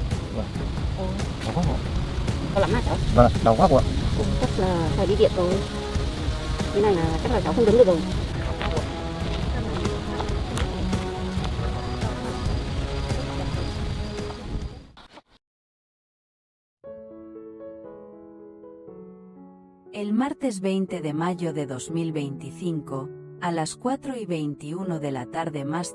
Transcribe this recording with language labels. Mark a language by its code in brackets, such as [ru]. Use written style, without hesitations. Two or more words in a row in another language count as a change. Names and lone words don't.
[vi] Vâng. Đau quá cô ạ. Đau lắm à cháu? Vâng, đau quá cô ạ. Chắc là phải đi viện rồi. Cái này là chắc là cháu không đứng được rồi. [es] El martes 20 de mayo de 2025, a las 4:21 de la tarde más